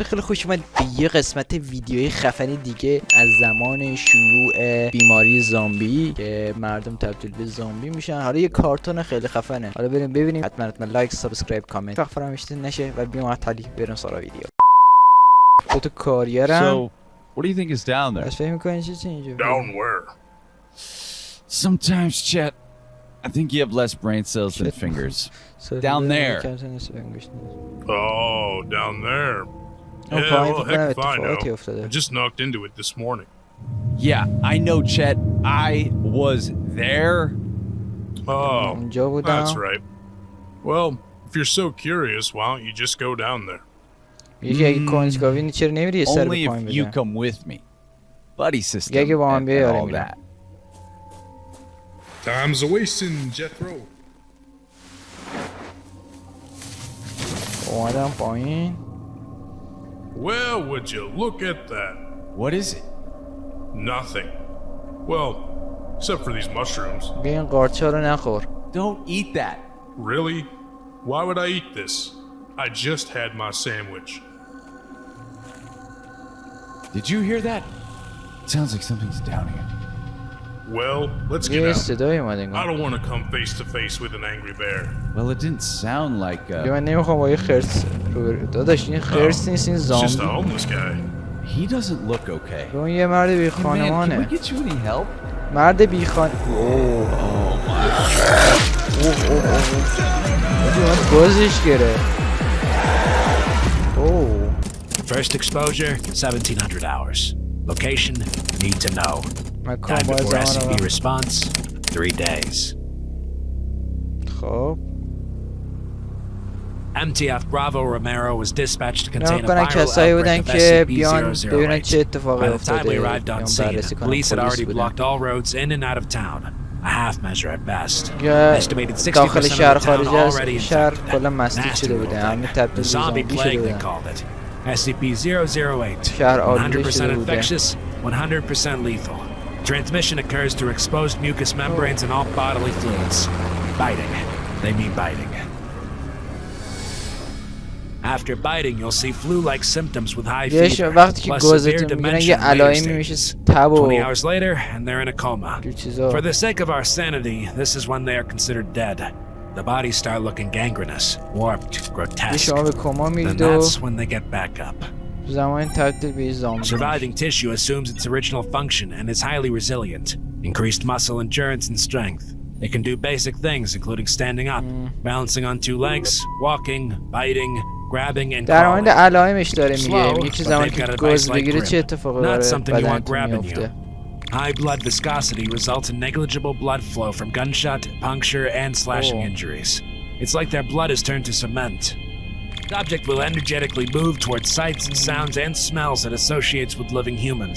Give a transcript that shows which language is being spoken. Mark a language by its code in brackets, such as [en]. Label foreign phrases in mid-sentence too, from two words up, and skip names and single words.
[fa] خیلی خوش اومدید به یه قسمت ویدیوی خفنی دیگه از زمان شیوع بیماری زامبی که مردم تبدیل به زامبی میشن. حالا یه کارتون خیلی خفنه، حالا بریم ببینیم. حتما لایک، سابسکرایب، کامنت وقت فراموش نشه و بیام حالی بریم سراغ ویدیو. تو کاریرم. [en] So, what do you think is down there? [fa] فکر می‌کنی چی اینجا؟ [en] Down where? Sometimes, Chet, I think you have less brain cells than fingers. Down there. Oh, down there. Oh, Yeah, fine, well, fine, heck if I fine, know. fine. I just knocked into it this morning. Yeah, I know, Chet. I was there. Oh, [fa] اونجا [en] that's [fa] بودم. [en] right. Well, if you're so curious, why don't you just go down there? [fa] یکی اگه کنجکاوی چرا نمیری یه سر [en] Only [fa] به پایین [en] if you [fa] بزن؟ [en] come with me. Buddy system Yeah, get on, and yeah, all I mean. that. Time's a wasting, Jethro. [fa] اومدم پایین. [en] Well, would you look at that? What is it? Nothing. Well, except for these mushrooms. [fa] بیا این قارچا رو نخور. [en] Don't eat that. Really? Why would I eat this? I just had my sandwich. Did you hear that? Sounds like something's down here. Well, let's get [fa] یه [en] out. [fa] صدایی اومد [en] I [fa] انگار. [en] don't want to come face to face with an angry bear. Well, it didn't sound like [fa] دیگه من نمیخوام با یه خرس روبرو. داداش این خرس نیست، این [en] It's just a [fa] زامبی. [en] homeless guy. He doesn't look okay. [fa] اون یه مرد بی [en] Hey, man, can we [fa] خانمانه. [en] get you any help? [fa] مرد بی خان. اوه گازش گرفت. اوه. [en] First exposure, 1700 hours. Location, need to know. [fa] مکان [en] Time [fa] باید [en] before [fa] زمان [en] SCP response, 3 days. [fa] خب [en] MTF Bravo Romero was dispatched to contain a [fa] کنن [en] viral [fa] کسایی بودن [en] outbreak of [fa] که بیان [en] SCP-008. [fa] ببینن چه اتفاقی [en] By the time we [fa] افتاده، [en] arrived on [fa] بیان [en] scene, [fa] بررسی کنن. [en] police had [fa] پلیس [en] already [fa] بودن. [en] blocked all roads in and out of town. A half measure at best. [fa] دیگه [en] Estimated 60% [fa] داخل [en] of [fa] شهر [en] the town [fa] خارج از [en] already [fa] شهر [en] infected. [fa] کلا مسدود [en] Nasty [fa] شده [en] little [fa] بوده، [en] thing. [fa] همه [en] The [fa] تبدیل به [en] zombie [fa] زامبی [en] plague [fa] شده [en] they [fa] بودن. [en] called it. SCP-008. [fa] شهر آلوده [en] 100% [fa] شده بوده. [en] infectious, 100% lethal. Transmission occurs through exposed mucous membranes and all bodily fluids. Biting. They mean biting. After biting, you'll see flu-like symptoms with high fever, [fa] وقتی که [en] plus severe [fa] گازتون میگیرن [en] dementia [fa] یه [en] in later [fa] علائمی میشه [en] stages. [fa] تب [en] 20 [fa] و [en] hours later, and they're in a coma. [fa] جور چیزا. [en] For the sake of our sanity, this is when they are considered dead. The bodies start looking gangrenous, warped, grotesque. [fa] شما به کما [en] Then [fa] میرید و [en] that's when they get back up. [fa] زمان تبدیل به زامبی. [en] Surviving tissue assumes its original function and is highly resilient. Increased muscle endurance and strength. It can do basic things including standing up, balancing on 2 legs, walking, biting, grabbing and [fa] در مورد [en] crawling. [fa] علائمش داره [en] Slow, [fa] میگه، میگه که [en] but [fa] زمانی [en] they've [fa] که [en] got a [fa] گاز [en] vice-like [fa] بگیره [en] grip. [fa] چه اتفاقی [en] Not [fa] برای [en] something you want [fa] بدنتون [en] grabbing you. [fa] میفته. [en] High blood viscosity results in negligible blood flow from gunshot, puncture, and slashing Oh. injuries. It's like their blood is turned to cement. The object will energetically move towards sights, sounds, and smells it associates with living humans.